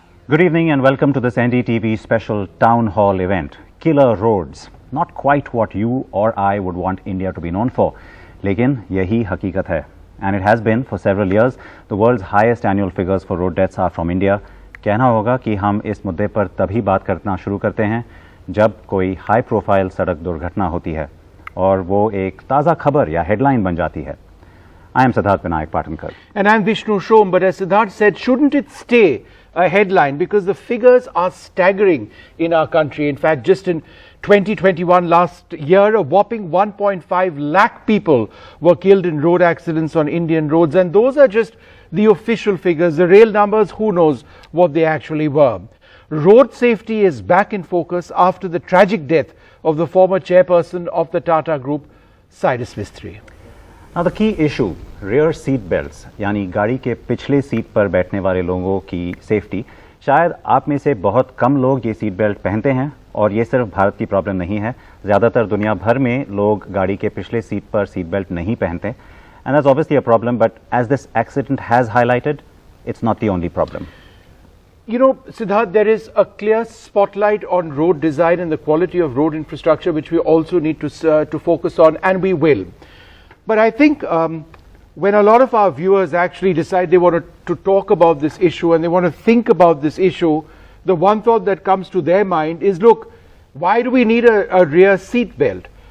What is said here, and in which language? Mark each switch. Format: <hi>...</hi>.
<en>Good evening and welcome to this NDTV special town hall event. Killer roads. Not quite what you or I would want India to be known for.</en> <hi>लेकिन यही हकीकत है.</hi> <en>And it has been for several years. The world's highest annual figures for road deaths are from India.</en> <hi>कहना होगा कि हम इस मुद्दे पर तभी बात करना शुरू करते हैं जब कोई हाई प्रोफाइल सड़क दुर्घटना होती है और वो एक ताज़ा खबर या हेडलाइन बन जाती है.</hi> <en>I am Siddharth Vinayak Patankar. And I am Vishnu Shom. But as Siddharth said, shouldn't it stay a headline? Because the figures are staggering in our country. In fact, just in 2021, last year, a whopping 1.5 lakh people were killed in road accidents on Indian roads. And those are just the official figures. The real numbers, who knows what they actually were. Road safety is back in focus after the tragic death of the former chairperson of the Tata Group, Cyrus Mistry. Now the key issue, rear seat belts,</en> <hi>यानी गाड़ी के पिछले seat पर बैठने वाले लोगों की safety. शायद आप में से बहुत कम लोग ये सीट बेल्ट पहनते हैं और ये सिर्फ भारत की प्रॉब्लम नहीं है. ज़्यादातर दुनिया भर में लोग गाड़ी के पिछले सीट पर सीट बेल्ट नहीं पहनते.</hi> <en>And that's obviously a problem, but as this accident has highlighted, it's not the only problem. You know, Siddharth, there is a clear spotlight on road design and the quality of road infrastructure, which we also need to focus on, and we will. But I think when a lot of our viewers actually decide they want to talk about this issue and they want to think about this issue, the one thought that comes to their mind is, look, why do we need a rear seat belt?</en>